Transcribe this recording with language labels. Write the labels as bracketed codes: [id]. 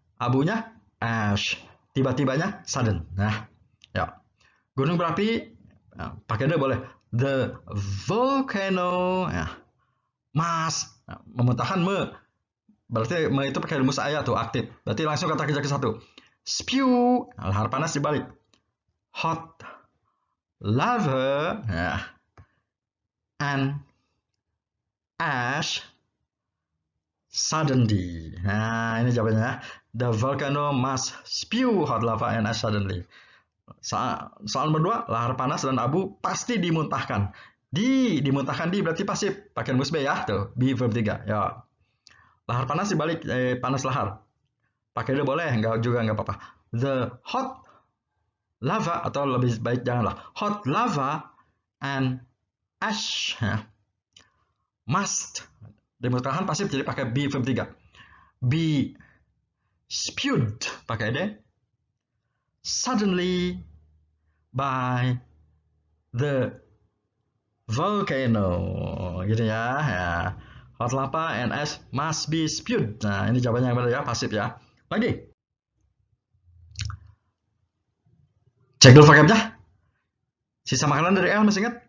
[id] Abunya ash. Tiba-tibanya sudden. Nah, ya. Gunung berapi pakai D boleh. [en] The volcano must. [id] Memuntahkan berarti itu pakai rumus A tuh aktif. Berarti langsung kata kerja ke 1. Spew. Lahar panas dibalik. [en] Hot, lava, and ash suddenly. [id] Nah, ini jawabannya. [en] The volcano must spew hot lava and ash suddenly. [id] Soal nomor 2, lahar panas dan abu pasti dimuntahkan. Dimuntahkan berarti pasif. Pakai rumus B ya, tuh. B verb 3. Ya. Lahar panas dibalik panas lahar. Pakai D boleh, enggak apa-apa. [en] The hot lava, [id] atau lebih baik janganlah. [en] Hot lava and ash must [id] dimuntahkan pasif, jadi pakai [en] be verb 3. Be spewed [id] pakai [en] D suddenly by the volcano [id] gitu ya. [en] Hot lava and ash must be spewed. [id] Nah, ini jawabannya yang benar ya, pasif ya. Lagi. Cek dulu vocabnya. Sisa makanan dari L masih ingat?